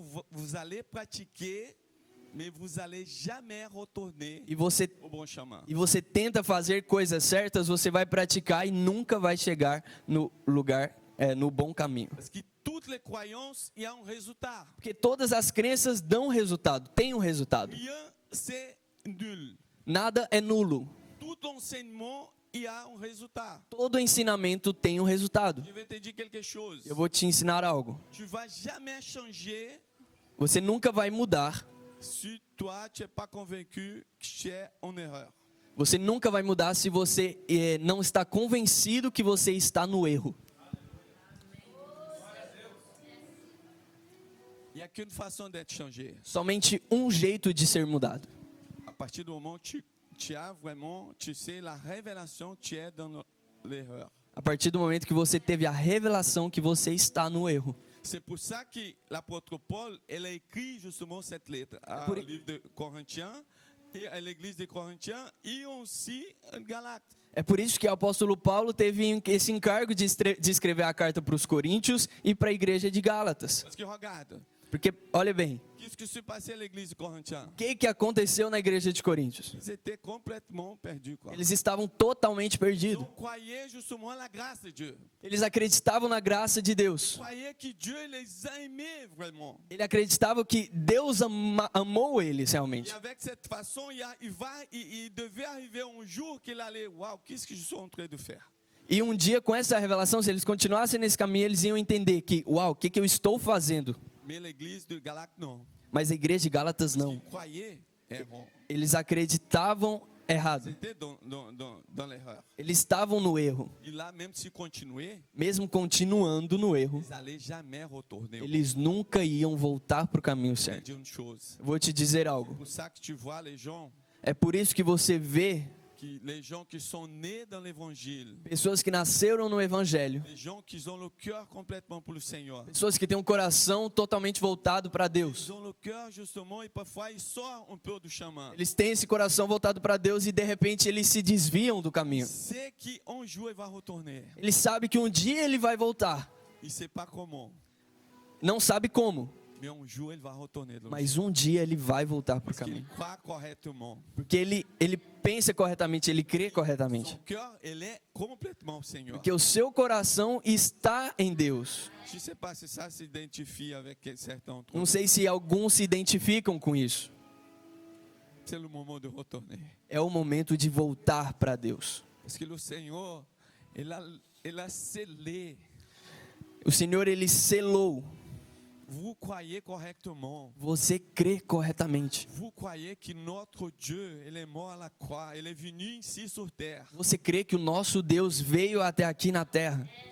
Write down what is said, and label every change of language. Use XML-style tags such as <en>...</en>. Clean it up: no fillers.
<fr>vous allez pratiquer, mais vous allez jamais retourner</fr> <pt>e você</pt> <fr>au bon chemin.</fr> <pt>tenta fazer coisas certas, você vai praticar e nunca vai chegar no lugar, no bom caminho.</pt> <fr>Parce que toutes les croyances, il y a un résultat.</fr> <pt>Porque todas as crenças dão resultado, têm um resultado.</pt> <fr>Rien, c'est nul.</fr> <pt>Nada é nulo.</pt> <fr>Tout enseignement, il y a un résultat.</fr> <pt>Todo ensinamento tem um resultado.</pt> <fr>Je vais te dire quelque chose.</fr> <pt>Eu vou te ensinar algo.</pt> <fr>Tu vas jamais changer</fr> <pt>Você nunca vai mudar.</pt> <fr>si toi, tu n'es pas convaincu que tu es en erreur.</fr> <pt>Você nunca vai mudar se você não está convencido que você está no erro.</pt> <fr>Il n'y a qu'une façon d'être changé.</fr> <pt>Somente um jeito de ser mudado.</pt> <fr>À partir du moment où tu as vraiment, tu sais, la révélation que tu es dans l'erreur.</fr> <pt>A partir do momento que você teve a revelação que você está no erro.</pt> <fr>C'est pour ça que l'apôtre Paul, elle a écrit justement cette lettre au livre de Corinthiens, et à l'église de Corinthiens, et aussi en Galates.</fr> <pt>É por isso que o apóstolo Paulo teve esse encargo de escrever a carta para os Coríntios e para a igreja de Gálatas.</pt> <fr>Parce que regarde,</fr> <pt>Porque, olha bem,</pt> <fr>qu'est-ce qui s'est passé à l'église de Corinthiens?</fr> <pt>o que aconteceu na igreja de Coríntios?</pt> <fr>Ils étaient complètement perdus, quoi.</fr> <pt>Eles estavam totalmente</pt> <fr>Ils</fr> <pt>perdidos.</pt> <fr>croyaient justement à la grâce de Dieu.</fr> <pt>Eles acreditavam na graça de Deus.</pt> <fr>Ils croyaient que Dieu les a aimés vraiment.</fr> <pt>Ele acreditava que Deus amou eles</pt> <fr>Et</fr> <pt>realmente.</pt> <fr>avec cette façon, il devait arriver un jour qu'il allait, waouh, qu'est-ce que je suis en train de faire?</fr> <pt>E um dia, com essa revelação, se eles continuassem nesse caminho, eles iam entender que, uau, o que eu estou fazendo?</pt> <fr>Mais l'église de Galates, non.</fr> <pt>Mas a igreja de Gálatas</pt> <fr>Ils</fr> <pt>não.</pt> <fr>croyaient errant.</fr> <pt>Eles acreditavam errado.</pt> <fr>Ils étaient dans l'erreur.</fr> <pt>Eles estavam no erro.</pt> <fr>Et là, même s'ils continuaient,</fr> <pt>Mesmo continuando no erro,</pt> <fr>ils n'allaient jamais retourner.</fr> <pt>eles nunca iam voltar para o caminho</pt> <fr>Je vais</fr> <pt>certo.</pt> <fr>dire une chose.</fr> <pt>Vou te dizer algo.</pt> <fr>C'est pour ça que tu vois les gens</fr> <pt>É por isso que você vê</pt> <fr>qui sont nés dans l'évangile,</fr> <pt>pessoas que nasceram no evangelho,</pt> <fr>les gens qui ont le cœur complètement pour le Seigneur.</fr> <pt>pessoas que têm um coração totalmente voltado para Deus.</pt> <fr>Ils ont le cœur justement et parfois ils sortent un peu du chemin.</fr> <pt>Eles têm esse coração voltado para Deus e de repente eles se desviam do caminho.</pt> <fr>C'est qu'un jour il va retourner.</fr> <pt>Ele sabe que um dia ele vai voltar.</pt> <fr>Il ne sait pas comment,</fr> <pt>Não sabe como,</pt> <fr>mais un jour il va retourner.</fr> <pt>mas um dia ele vai voltar para o</pt> <fr>Parce qu'il</fr> <pt>caminho.</pt> <fr>croit correctement.</fr> <pt>Porque ele pensa corretamente, ele crê corretamente.</pt> <fr>Son cœur, il est complètement au Seigneur.</fr> <pt>Porque o seu coração está em Deus.</pt> <fr>Je ne sais pas si ça s'identifie avec certains d'entre</fr> <pt>Não</pt> <fr>nous.</fr> <pt>sei se alguns se identificam com isso.</pt> <fr>C'est le moment de retourner.</fr> <pt>É o momento de voltar para Deus.</pt> <fr>Parce que le Seigneur, il a scellé.</fr> <pt>O Senhor, ele selou.</pt> <fr>Vous croyez correctement.</fr> <pt>Você crê corretamente.</pt> <fr>Vous croyez que notre Dieu, il est mort à la croix. Il est venu ici sur terre.</fr> <pt>Você crê que o nosso Deus veio até aqui na terra.</pt>